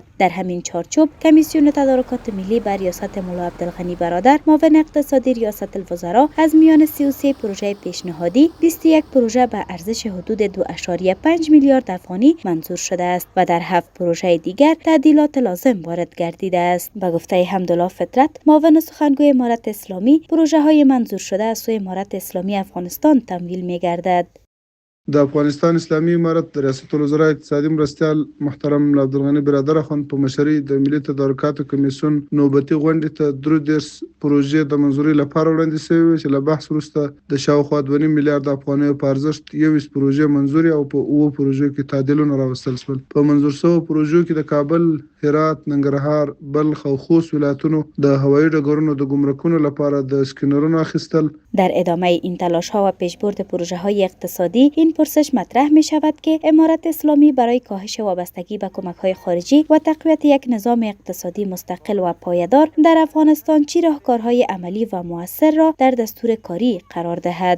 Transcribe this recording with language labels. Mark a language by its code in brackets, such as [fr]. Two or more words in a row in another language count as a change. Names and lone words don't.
[fa] در همین چارچوب کمیسیون تدارکات ملی بر ریاست مولا عبدالغنی برادر، معاون اقتصادی ریاست الوزراء، از میان 33 پروژه پیشنهادی 21 پروژه به ارزش حدود 2.5 میلیارد افغانی منظور شده است و در 7 پروژه دیگر تعدیلات لازم وارد گردیده است. به گفته حمدالله فطرت، معاون سخنگوی امارت اسلامی، پروژه های منظور شده از سوی امارت اسلامی افغانستان تمویل می گردد. [ps] د افغانستان اسلامي امارت د ریاست الوزرا اقتصادي مرستیال محترم مولا عبدالغني برادر اخوند په مشرۍ د ملي تدارکاتو کمیسیون نوبتي غونډې ته 13 پروژې د منظوري لپاره وړاندې شوې چې له بحث وروسته د شاوخوا 2.5 میلیارد افغانیو په ارزښت 21 پروژې منظوري او په 9 پروژو کې تعدیلونه راوستل شول. په منظور شوو پروژو کې د کابل، هرات، ننګرهار، بلخ او خوست ولایتونو د هوایي ډګرونو د ګمرکونو لپاره د سکینرونو اخیستل. [fa] در ادامه این تلاش ها و پیشبرد پروژه های اقتصادی، این پرسش مطرح می شود که امارت اسلامی برای کاهش وابستگی به کمک های خارجی و تقویت یک نظام اقتصادی مستقل و پایدار در افغانستان چه راهکارهای عملی و مؤثر را در دستور کاری قرار دهد.